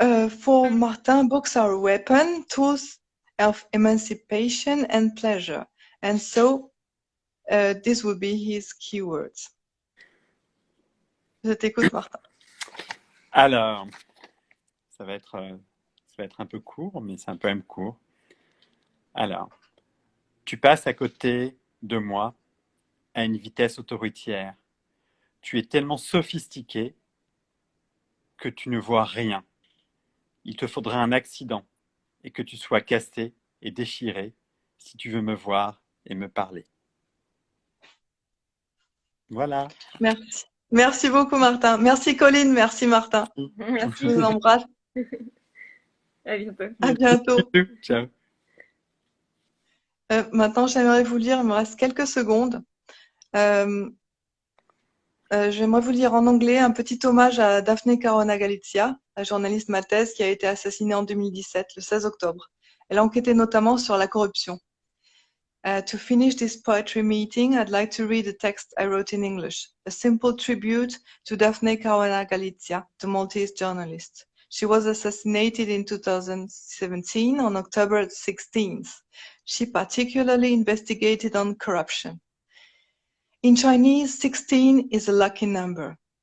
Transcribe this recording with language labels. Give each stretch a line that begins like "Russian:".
English: For Martin, books are a weapon, tools of emancipation and pleasure. And so this will be his keywords.
French: Je t'écoute, Martin. Alors, ça va être un peu court, mais c'est un poème court. Alors, tu passes à côté de moi à une vitesse autoroutière. Tu es tellement sophistiqué que tu ne vois rien. Il te faudrait un accident et que tu sois cassé et déchiré, si tu veux me voir et me parler. Voilà. Merci. Merci beaucoup, Martin. Merci, Colline. Merci, Martin. Je Merci. vous embrasse. À bientôt. À bientôt. Ciao. Maintenant, j'aimerais vous lire, il me reste quelques secondes. J'aimerais vous lire en anglais un petit hommage à Daphne Caruana Galizia, la journaliste maltaise qui a été assassinée en 2017, le 16 octobre. Elle a enquêté notamment sur la corruption.
English: To finish this poetry meeting, I'd like to read a text I wrote in English, a simple tribute to Daphne Caruana Galizia, the Maltese journalist. She was assassinated in 2017 on October 16th. She particularly investigated on corruption. In Chinese, 16 is a lucky number.